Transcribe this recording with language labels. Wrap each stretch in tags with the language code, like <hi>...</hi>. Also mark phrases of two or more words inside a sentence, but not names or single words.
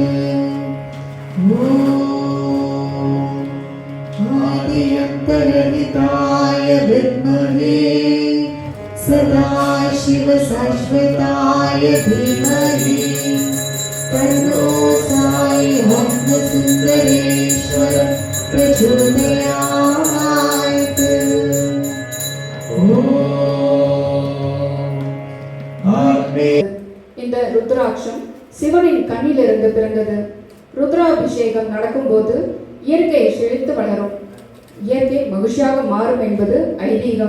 <sa>ॐ आदिअन्तरहिताय विद्महे सदाशिवशाश्वताय धीमहि तन्नो साई आत्मसुन्दरेश्वर प्रचोदयात्।</sa> <ta>இந்த ருத்ராட்சம் சிவனின் கண்ணிலிருந்து பிறந்தது. ருத்ராபிஷேகம் நடக்கும்போது இயற்கை செழித்து வளரும், இயற்கை மகிழ்ச்சியாக மாறும் என்பது ஐதீகம்.</ta>